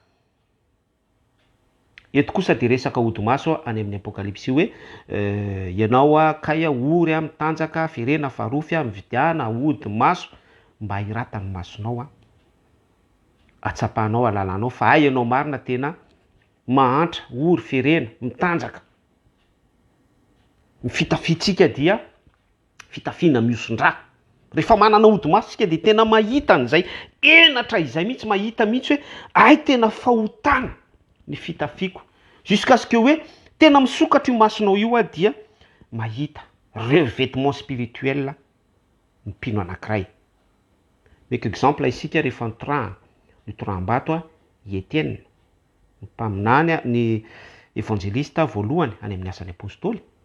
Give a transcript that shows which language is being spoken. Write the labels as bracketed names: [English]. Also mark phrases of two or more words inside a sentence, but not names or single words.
[Malagasy] eto kosa de resaka odi-maso any amin'ny apokalypsy hoe ianao kay ory mitanjaka firena farofy mividiana odi-maso mba hiratany masonao atsapahanao alalanao fa ay ianao marina tena mahantra ory firena mitanjaka ny fitafitsika dia fitafina miosondra rehefa manana odi-maso tsika de tena mahita an'izay enatra izay mihitsy mahita mihitsy hoe ay tena fahotana ny fitafiko [French] jusqu'à ce que [Malagasy] hoe tena misokatra io masonao io dia mahita [French] revêtement spirituel [Malagasy] ny mpino anankiray meko exemple isika rehefa ny toram-bato Etienne ny mpaminany ny evangelista voalohany any amin'ny asan'ny apôstôly